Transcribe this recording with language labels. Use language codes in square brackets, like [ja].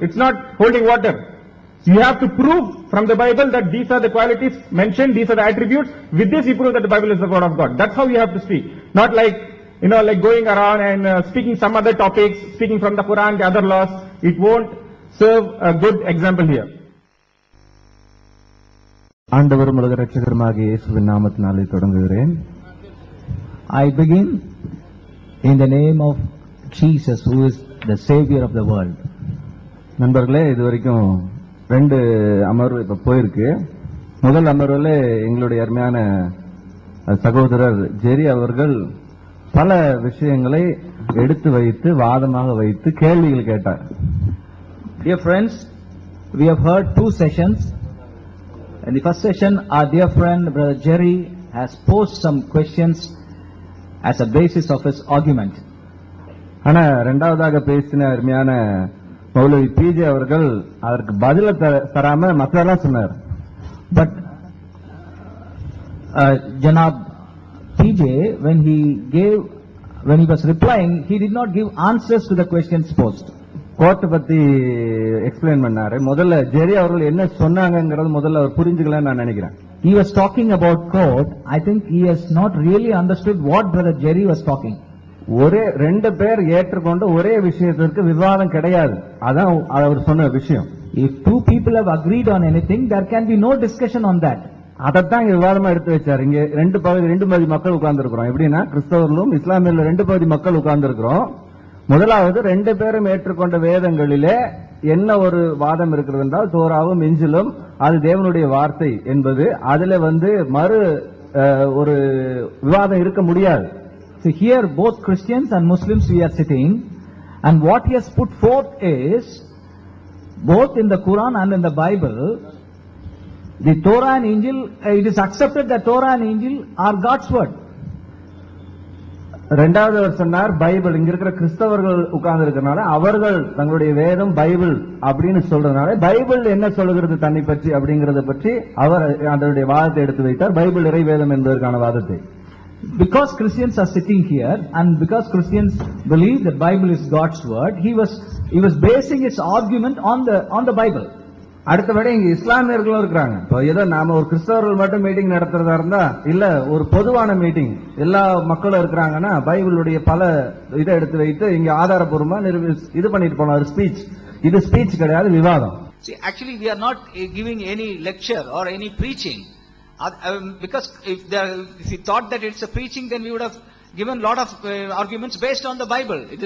[en] It's not holding water. You have to prove from the Bible that these are the qualities mentioned, these are the attributes. With this you prove that the Bible is the word of God. That's how you have to speak. Not like, like going around and speaking some other topics, speaking from the Quran, the other laws. It won't serve a good example here. [ta] ஆண்டவரும் உலக இரட்சகருமாகிய இயேசுவின் நாமத்தினாலே தொடங்குகிறேன். [en] I begin in the name of Jesus, who is the Savior of the world. [ta] நண்பர்களே, இதுவரைக்கும் 2 அமர்வு இப்ப போயிருக்கு. முதல் அமர்வுல எங்களுடைய அருமையான சகோதரர் ஜெரி அவர்கள் பல விஷயங்களை எடுத்து வைத்து வாதமாக வைத்து கேள்விகள் கேட்டார். [en] Dear friends, we have heard 2 sessions. In the first session, our dear friend Brother Jerry has posed some questions as a basis of his argument. [ta] ஆனா இரண்டாவதாக பேசின அருமையான மௌலவி பிஜே அவர்கள் அதற்கு பதில தராம மற்றெல்லாம் சொன்னார். [en] But Janab PJ, when he was replying, he did not give answers to the questions posed. [ta] Court பத்தி எக்ஸ்பிளைன் பண்ணாரு. முதல்ல ஜெரி அவர்கள் என்ன சொன்னாங்கங்கறது முதல்ல அவர் புரிஞ்சுக்கலன்னு நான் நினைக்கிறேன். [en] He was talking about court. I think he has not really understood what Brother Jerry was talking. [ta] ஒரே ரெண்டு பேர் ஏற்றுக்கொண்ட ஒரே விஷயத்திற்கு விவாதம் கிடையாது. அதான் அவர் சொன்ன விஷயம். [en] If two people have agreed on anything, there can be no discussion on that. [ta] அதைத்தான் இங்க விவாதமா எடுத்து வச்சாரு. இங்க ரெண்டு பகுதி மக்கள் உட்கார்ந்து இருக்கிறோம். எப்படின்னா கிறிஸ்தவர்களும் இஸ்லாமியர்களும் ரெண்டு பகுதி மக்கள் உட்கார்ந்து இருக்கிறோம். முதலாவது ரெண்டு பேரும் ஏற்றுக்கொண்ட வேதங்களிலே என்ன ஒரு வாதம் இருக்கிறது என்றால் தோராவும் இஞ்சிலும் அது தேவனுடைய வார்த்தை என்பது, அதுல மறு ஒரு விவாதம் இருக்க முடியாது. [en] So here both Christians and Muslims we are sitting, and what he has put forth is both in the Quran and in the Bible, the Torah and Injil, it is accepted that Torah and Injil are God's word. [ta] ரெண்டாவது அவர் சொன்னார் Bible, இங்க இருக்கிற கிறிஸ்தவர்கள் உட்கார்ந்து இருக்கிறனால அவர்கள் தங்களுடைய வேதம் பைபிள் அப்படின்னு சொல்றதுனால பைபிள் என்ன சொல்லுகிறது தன்னை பற்றி அப்படிங்கறத பற்றி அவர் அதனுடைய வாதத்தை எடுத்து வைத்தார். பைபிள் இறை வேதம் என்பதற்கான வாதத்தை. [en] Because Christians are sitting here and because Christians believe that Bible is God's word, he was basing his argument on the Bible. [ta] அடுத்தபடி இங்க இஸ்லாமியர்களும் இருக்கிறாங்க. இப்போ ஏதோ நாம ஒரு கிறிஸ்தவர்கள் மட்டும் மீட்டிங் நடத்துறதா இருந்தா இல்ல, ஒரு பொதுவான மீட்டிங் எல்லா மக்களும் இருக்கிறாங்கன்னா பைபிளுடைய பல இதை எடுத்து வைத்து இங்க ஆதாரபூர்வமா இது பண்ணிட்டு போனார் ஸ்பீச். இது ஸ்பீச் கிடையாது, விவாதம். [en] See, actually we are not giving any lecture or any preaching. Because if we thought that it's a preaching, then we would have given lot of arguments based on the Bible.